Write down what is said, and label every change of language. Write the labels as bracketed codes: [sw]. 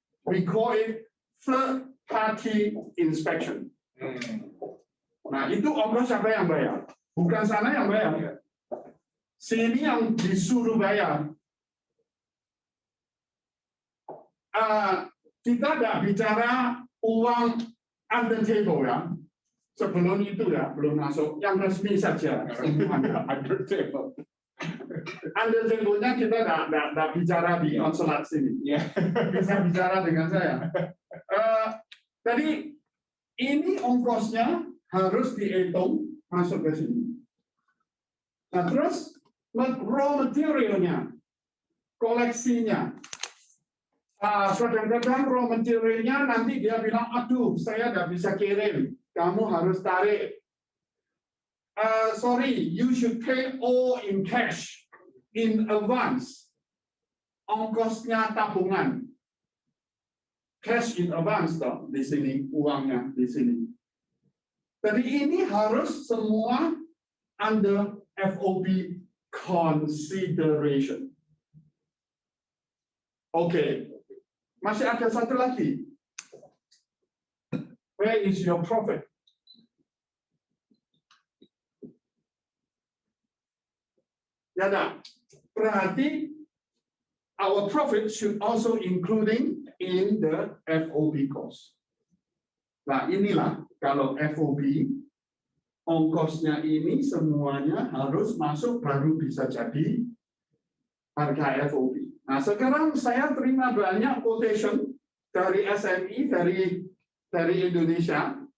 [en] We call it third party inspection. [id] Nah, itu ongkos siapa yang bayar? Bukan sana yang bayar. Sini yang disuruh bayar. Kita tidak bicara uang under table ya. Sebelum itu ya, belum masuk. Yang resmi saja. Under table. Under table-nya kita tidak bicara di konsulat sini. Bisa bicara dengan saya. Jadi ini ongkosnya harus dihitung masuk ke sini. Nah terus raw materialnya, koleksinya. Kadang-kadang raw materialnya nanti dia bilang, aduh saya tidak bisa kirim, kamu harus tarik. [en] Sorry, you should pay all in cash, in advance. [id] Ongkosnya tabungan. [en] Cash in advance [id] toh di sini, uangnya di sini. Jadi ini harus semua [en] under FOB consideration. [id] Oke. Masih ada satu lagi. [en] Where is your profit? [id] Ya dah. Berarti [en] our profit should also including in the FOB cost. [id] Nah inilah kalau FOB ongkosnya ini semuanya harus masuk baru bisa jadi harga FOB. Nah sekarang saya terima banyak quotation dari SMI dari Indonesia.